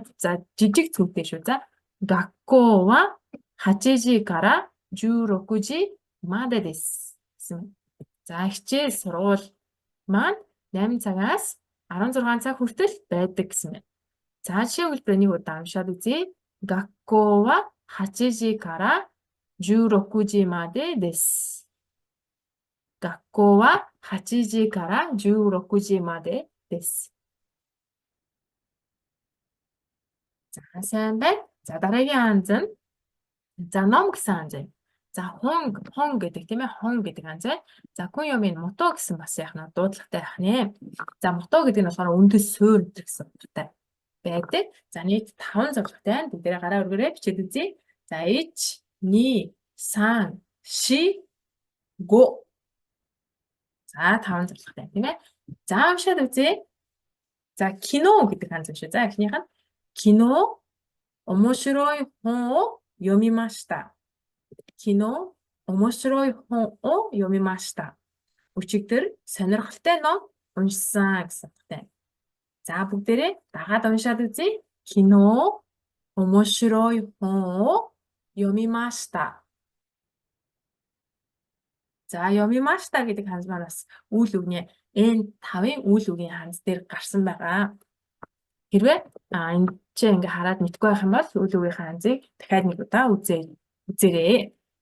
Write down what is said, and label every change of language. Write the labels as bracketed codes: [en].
[mn] За жижиг цүнхтэй шүү. За гакко ва [ja] 8時から16時までです [mn] гэсэн. За хичээл сургууль маань 8 цагаас 16 цаг хүртэл байдаг гэсэн байна. За жишээ хэлбэрээ нэг удаа уншаад үзье. [ja] 学校は8時から16時までです。学校は8時から16時までです。 [mn] За сайн байна. За дараагийн ханз нь за ном гэсэн ханз байна. За хон гэдэг тийм ээ. Хон гэдэг ханз байна. За хүн юмын мото гэсэн бас яг нь дуудлагатай байх нэ. За мото гэдэг нь болохоор үндэс суурь гэсэн утгатай байдаг. За нийт 5 зурлагтай байна. Бүгдээрээ гараа өргөрөө бичээд үзье. За 1 2 3 4 5. За 5 зурлагтай тийм ээ. За уншаад үзье. За кино гэдэг ханз шүү. За эхнийх нь [ja] кино 面白い本を読みました. кино 面白い本を読みました. [mn] Өчигдөр сонирхолтой ном уншсан гэсэн утгатай. За бүгдээрээ дагаад уншаад үзье. [ja] кино 面白い本を読みました. [mn] За読みましたгэдэг ханз маань бас үйл үгний N5-ын үйл үгийн ханз дээр гарсан байгаа. Хэрвээ энэ чинь ингээ хараад мэдгүй байх юм бол үйл үгийн ханзыг дахиад нэг удаа үзээрэй.